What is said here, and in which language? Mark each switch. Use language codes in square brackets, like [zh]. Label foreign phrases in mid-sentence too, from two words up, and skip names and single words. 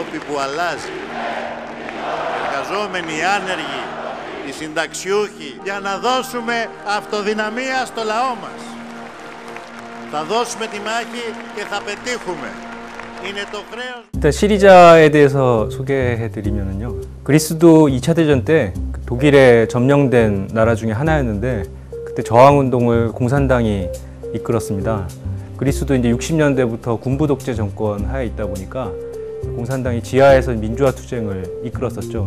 [el] που αλλάζει. Εργαζόμενοι, οι άνεργοι, οι συνταξιούχοι, για να δώσουμε αυτοδυναμία στο λαό μας. Θα δώσουμε τη μάχη και θα πετύχουμε. Είναι το χρέος. [ko] 일단 시리자에 대해서 소개해드리면요. 그리스도 2차 대전 때 독일에 점령된 나라 중에 하나였는데 그때 저항운동을 공산당이 이끌었습니다. 그리스도 이제 60년대부터 군부 독재 정권 하에 있다 보니까 공산당이 지하에서 민주화 투쟁을 이끌었었죠.